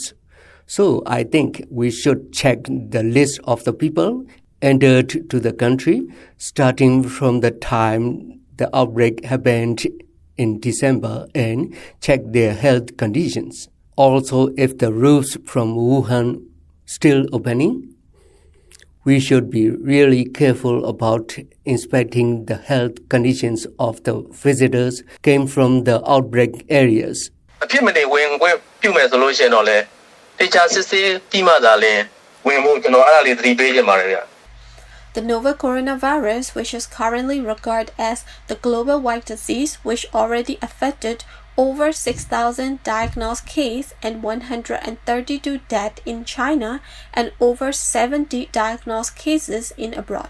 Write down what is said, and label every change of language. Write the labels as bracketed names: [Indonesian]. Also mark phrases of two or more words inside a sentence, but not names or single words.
[English] So I think we should check the list of the people entered to the country starting from the time the outbreak happened in December and check their health conditions. Also, if the routes from Wuhan still opening, we should be really careful about inspecting the health conditions of the visitors came from the outbreak areas. [Burmese] အဖြစ်မနေဝင်ခွင့်ပြုမယ်ဆိုလို့ရှိရင်တော့လေတေချာစစ်ဆေးပြီးမှသာလျှင်ဝင်မှုကျွန်တော်အဲ့ဒါလေးသတိပေးချင်ပါတယ်ဗျ [English] The novel coronavirus, which is currently regarded as the global white disease, which already affected over 6,000 diagnosed cases and 132 deaths in China and over 70 diagnosed cases in abroad.